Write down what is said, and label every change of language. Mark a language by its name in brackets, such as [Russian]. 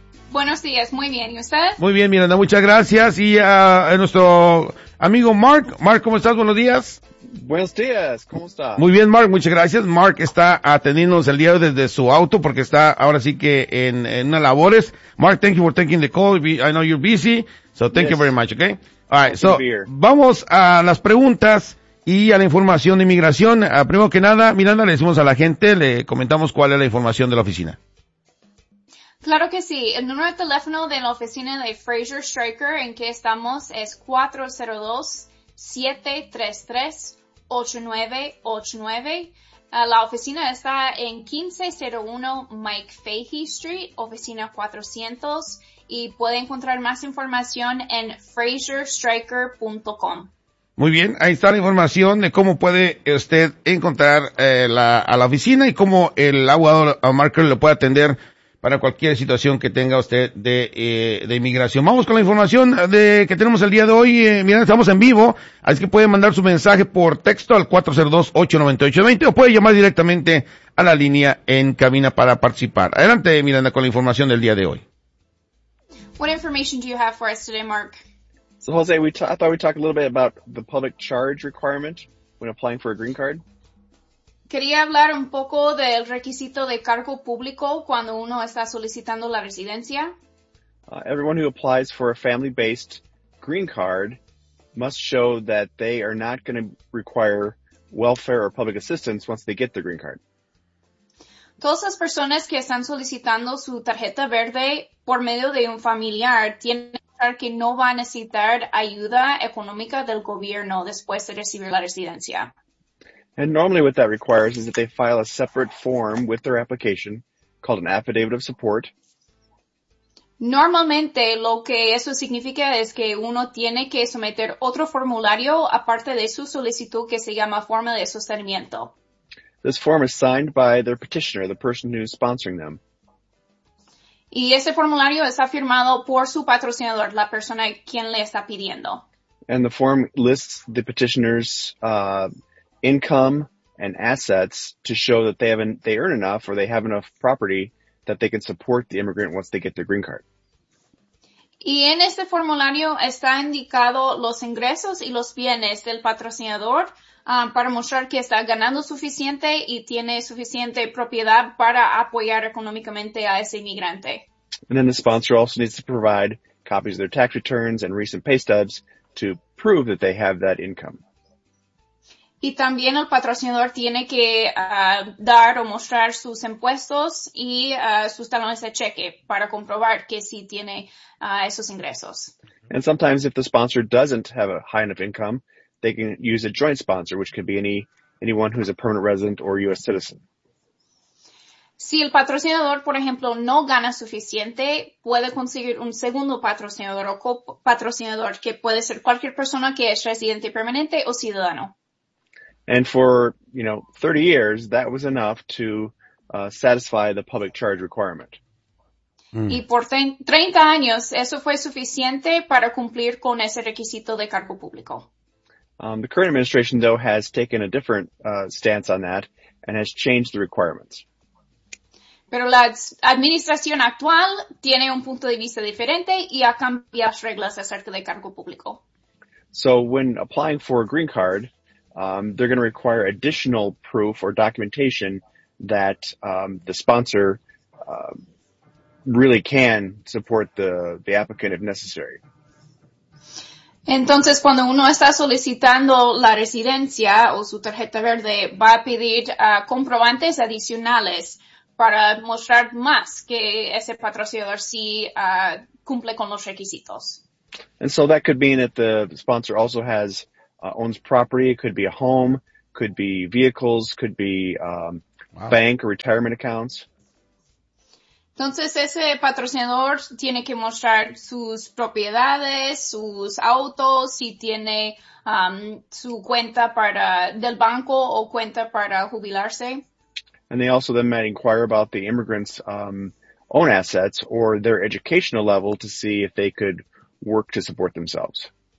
[Spanish] Buenos días, muy bien, ¿y usted? Muy bien, Miranda, muchas gracias. Y a nuestro amigo Mark. Mark, ¿cómo estás? Buenos días. Buenos días, ¿cómo está? Muy bien, Mark, muchas gracias. Mark está atendiéndonos el día de hoy desde su auto porque está ahora sí que en unas labores. [English] Mark, thank you for taking the call. I know you're busy, so thank you very much, okay? All right, so [Spanish] vamos a las preguntas y a la información de inmigración. Primero que nada, Miranda, le decimos a la gente, le comentamos cuál es la información de la oficina. Claro que sí. El número de teléfono de la oficina de Fraser Stryker en que estamos es 402-733-8989. La oficina está en 1501 Mike Fahey Street, oficina 400, y puede encontrar más información en FraserStryker.com. Muy bien, ahí está la información de cómo puede usted encontrar a la oficina y cómo el abogado Marker lo puede atender para cualquier situación que tenga usted de inmigración. Vamos con la información de que tenemos el día de hoy. Miren, estamos en vivo, así que puede mandar su mensaje por texto al 402-898-20 o puede llamar directamente a la línea en cabina para participar. Adelante, Miranda, con la información del día de hoy. [English] What information do you have for us today, Mark? So, Jose, I thought we'd talk a little bit about the public charge requirement when applying for a green card. [Spanish] Quería hablar un poco del requisito de cargo público cuando uno está solicitando la residencia. [English] Everyone who applies for a family-based green card must show that they are not going to require welfare or public assistance once they get the green card. [Spanish] Todas las personas que están solicitando su tarjeta verde por medio de un familiar tienen que mostrar que no va a necesitar ayuda económica del gobierno después de recibir la residencia. [English] And normally what that requires is that they file a separate form with their application called an affidavit of support. [Spanish] Normalmente lo que eso significa es que uno tiene que someter otro formulario aparte de su solicitud que se llama forma de sostenimiento. [English] This form is signed by their petitioner, the person who is sponsoring them. [Spanish] Y ese formulario está firmado por su patrocinador, la persona quien le está pidiendo. [English] And the form lists the petitioner's income and assets to show that they earn enough or they have enough property that they can support the immigrant once they get their green card. [Spanish] Y en este formulario está indicado los ingresos y los bienes del patrocinador para mostrar que está ganando suficiente y tiene suficiente propiedad para apoyar económicamente a ese inmigrante. [English] And then the sponsor also needs to provide copies of their tax returns and recent pay stubs to prove that they have that income. [Spanish] Y también el patrocinador tiene que dar o mostrar sus impuestos y sus talones de cheque para comprobar que sí tiene esos ingresos. [English] And sometimes if the sponsor doesn't have a high enough income, they can use a joint sponsor, which can be anyone who's a permanent resident or U.S. citizen. [Spanish] Si el patrocinador, por ejemplo, no gana suficiente, puede conseguir un segundo patrocinador o copatrocinador, que puede ser cualquier persona que es residente permanente o ciudadano. [English] And for, 30 years, that was enough to satisfy the public charge requirement. [Spanish] Y por 30 años, eso fue suficiente para cumplir con ese requisito de cargo público. [English] The current administration, though, has taken a different stance on that and has changed the requirements. [Spanish] Pero la administración actual tiene un punto de vista diferente y ha cambiado las reglas acerca de cargo público. [English] So when applying for a green card, they're going to require additional proof or documentation that the sponsor really can support the applicant if necessary. [Spanish] Entonces, cuando uno está solicitando la residencia o su tarjeta verde, va a pedir comprobantes adicionales para mostrar más que ese patrocinador sí cumple con los requisitos. [English] And so that could mean that the sponsor also owns property, it could be a home, could be vehicles, could be bank or retirement accounts. [Spanish] Entonces, ese patrocinador tiene que mostrar sus propiedades, sus autos, si tiene su cuenta para del banco o cuenta para jubilarse. [English] And they also then might inquire about the immigrant's own assets or their educational level to see if they could work to support themselves.